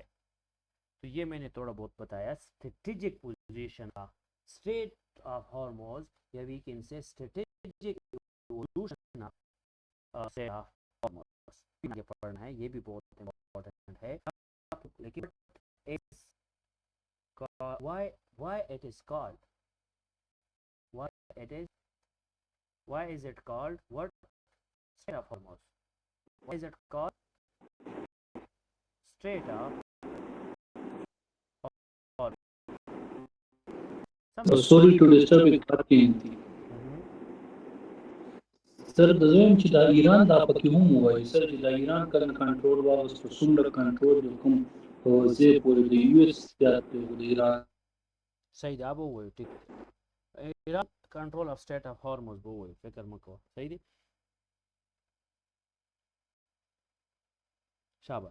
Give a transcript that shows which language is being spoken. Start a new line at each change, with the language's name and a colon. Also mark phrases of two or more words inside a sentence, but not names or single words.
Hindi: तो ये मैंने थोड़ा बहुत बताया
English: strategic position
Hindi: का स्ट्रेट ऑफ हॉर्मोज, या
English: we can say strategic evolution of
Hindi: स्ट्रेट ऑफ हॉर्मोज। ये पढ़ना है, ये भी बहुत इंपॉर्टेंट है।
English: लेकिन why it is called, why is it called what Strait of Hormuz, why is it called Strait of Hormuz? Sorry to disturb
Hindi: एक बात कहनी थी सर,
Pashto: दज़म چې دا ایران دا پکې هم وایي سر چې دا ایران کله کنټرول واغست څومره کنټرول د کوم زه پورې د یو اس زیات دی د ایران صحیح دا به وایي ټیک ایران
English: control of Strait of Hormuz
Pashto: به وایي، فکر مکو صحیح دی. شاباش.